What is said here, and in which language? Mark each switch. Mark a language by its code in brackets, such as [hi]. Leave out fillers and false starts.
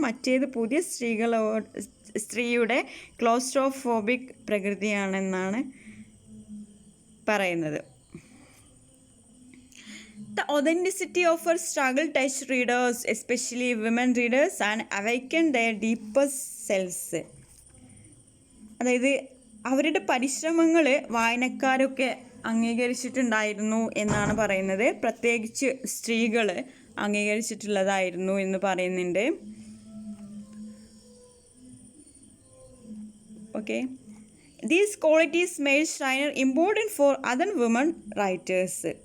[ml] മറ്റേത് പുതിയ സ്ത്രീയുടെ ക്ലോസ്ട്രോഫോബിക് പ്രകൃതിയാണെന്നാണ് പറയുന്നത്. [en] The authenticity of her struggle touched readers, especially women readers, and awakened their deepest selves. [ml] അതായത് അവരുടെ പരിശ്രമങ്ങൾ വായനക്കാരൊക്കെ അംഗീകരിച്ചിട്ടുണ്ടായിരുന്നു എന്നാണ് പറയുന്നത്. പ്രത്യേകിച്ച് സ്ത്രീകൾ അംഗീകരിച്ചിട്ടുള്ളതായിരുന്നു എന്ന് പറയുന്നുണ്ട്. [en] Okay. These qualities made Schreiner important for other women writers.